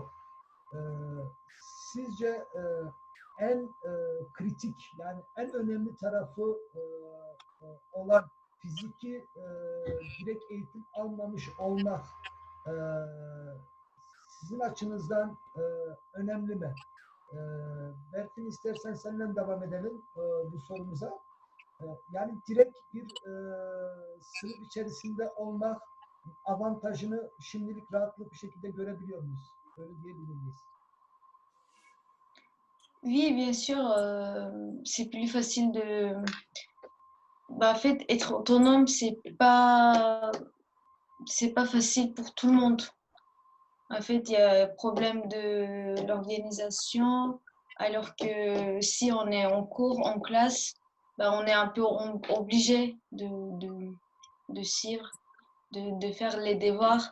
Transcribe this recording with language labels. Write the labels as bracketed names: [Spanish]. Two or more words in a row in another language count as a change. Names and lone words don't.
[Turkish] E, Sizce en kritik yani en önemli tarafı olan fiziki direkt eğitim almamış olmak e, sizin açınızdan önemli mi? Berfin, istersen senden devam edelim bu sorumuza. Yani direkt bir sınıf içerisinde olmak avantajını şimdilik rahatlıkla bir şekilde görebiliyor muyuz? Öyle diyebilir miyiz? [French] Oui, bien sûr, c'est plus facile de... Bah, en fait, être autonome, c'est pas facile pour tout le monde. En fait, il y a un problème de l'organisation, alors que si on est en cours, en classe, bah, on est un peu obligé de suivre, de faire les devoirs.